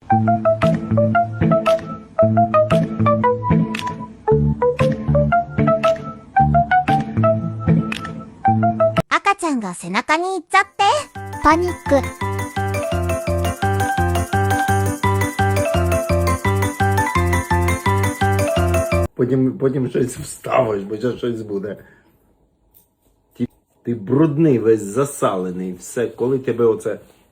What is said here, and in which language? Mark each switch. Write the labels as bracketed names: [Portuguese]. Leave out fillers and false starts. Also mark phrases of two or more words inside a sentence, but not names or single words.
[Japanese] 赤ちゃんが背中に行っちゃって、パニック。 [Ukrainian] Потім щось вставиш, бо зараз щось буде. Ти брудний, весь засалений, все, коли тебе оце